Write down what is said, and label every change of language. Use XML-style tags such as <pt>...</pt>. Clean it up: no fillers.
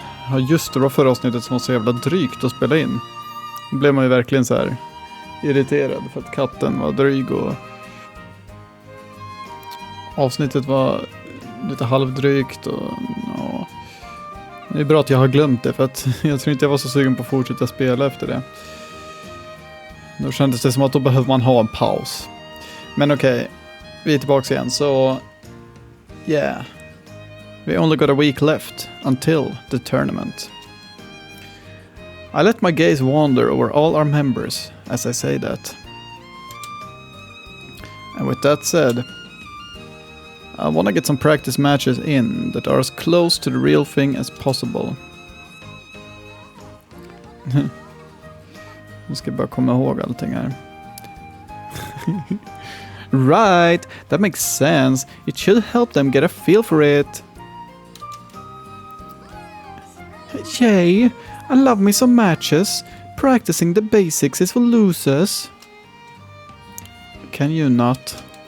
<sv>Ja just det, var förra avsnittet som var så jävla drygt att spela in. Då blev man ju verkligen så här irriterad för att katten var dryg och avsnittet var lite halvdrygt och ja. Det är bra att jag har glömt det för att jag tror inte jag var så sugen på att fortsätta spela efter det. Då kändes det som att då behöver man ha en paus. Men okej, vi är tillbaka igen så yeah.</sv> <en>We only got a week left until the tournament. I let my gaze wander over all our members as I say that. And with that said, I want to get some practice matches in that are as close to the real thing as possible.</en> <sv>Nu ska jag bara komma ihåg allting här.</sv> <en>Right, that makes sense. It should help them get a feel for it. Yay, I love me some matches. Practicing the basics is for losers. Can you not?</en>